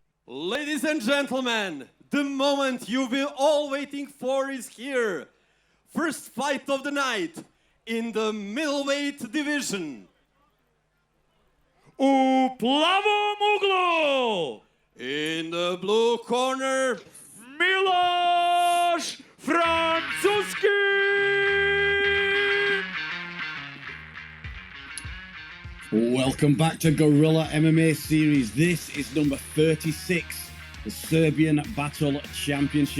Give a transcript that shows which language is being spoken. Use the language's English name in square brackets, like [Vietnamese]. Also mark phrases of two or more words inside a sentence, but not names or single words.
[English] Ladies and gentlemen, the moment you've been all waiting for is here. First fight of the night in the middleweight division. [Serbian] U plavom uglu, [English] In the blue corner, Milos Francuski. Welcome back to Gorilla MMA Series. This is number 36, the Serbian Battle Championship.